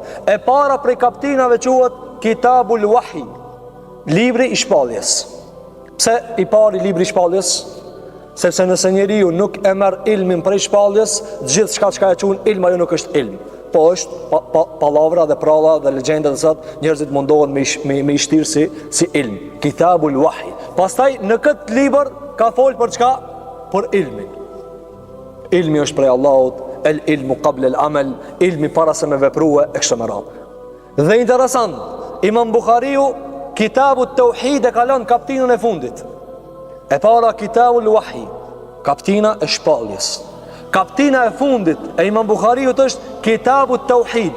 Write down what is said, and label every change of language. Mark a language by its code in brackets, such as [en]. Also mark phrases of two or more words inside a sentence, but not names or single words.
[sq] E para prej kaptinave quhet Kitabul Wahi, libri i shpalljes. Pse i pari libri i shpalljes? Sepse nëse njeriu nuk e merr ilmin prej shpalljes, gjithçka çka e quhen ilm ajo nuk është ilm. Po është palavra dhe pralla dhe legjenda të zot, njerëzit mundohen me i shtirë si ilm. Kitabul Wahi. Pastaj në këtë libër ka folë për çka? Për ilmin. Ilmi është prej Allahut, [ar] العلم قبل العمل, [sq] ilmi para se me veprua e kështu me radhë. Dhe interesant, Imam Buhariu Kitabut Tauhid e kalon kaptinën e fundit. E para Kitabul Wahi, kaptina e shpalljes. Kaptina e fundit e Imam Buhariut është Kitabut Tauhid.